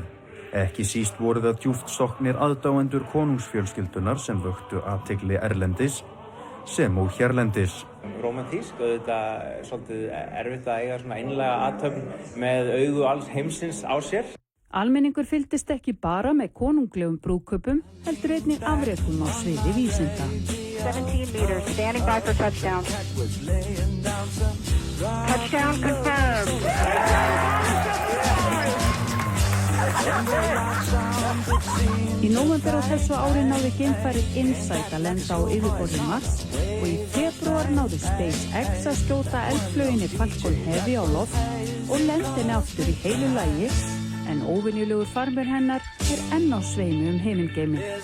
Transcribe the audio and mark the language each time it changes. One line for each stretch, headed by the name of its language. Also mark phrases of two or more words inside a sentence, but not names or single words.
Icelandic: Ekki síst voru það djúpt sokknir aðdáendur konungsfjölskyldunar sem vöktu athygli erlendis sem og hérlendis. Rómantísk, auðvitað svolítið erfitt að eiga svona einlæga athöfn með augu alls heimsins á sér. Almenningur fylgdist ekki bara með konunglegum brúðkaupum, heldur einnig afrekum á sviði vísinda.
English: 17 meters, standing by for touchdown. Touchdown confirmed.
Icelandic: Í nóvember á þessu ári náði geimfarið InSight að lenda á yfirborði Mars og í febrúar náði SpaceX að skjóta eldflauginni Falcon Heavy á loft og lendi henni aftur í heilu lagi, en óvenjulegur farmur hennar enn á sveimi himingeiminn.